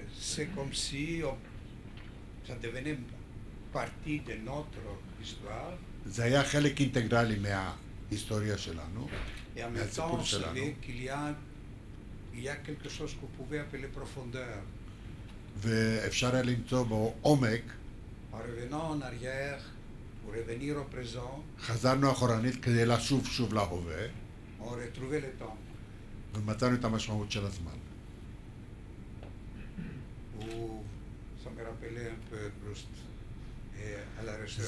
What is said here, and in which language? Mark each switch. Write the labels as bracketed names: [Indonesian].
[French] C'est comme si ça devenait partie de notre histoire. [Hebrew] זה היה חלק אינטגרלי מההיסטוריה שלנו, [French] Et en même temps, on savait qu'il y a quelque chose qu'on pouvait appeler profondeur. [Hebrew] ואפשר היה למצוא בו עומק. [French] En revenant en arrière, pour revenir au présent, [Hebrew] חזרנו אחורנית כדי לשוב שוב להווה, [French] on retrouvait le temps. [Hebrew] ומצאנו את המשמעות של הזמן. [French] Où ça me rappelait un peu Proust et à la recherche.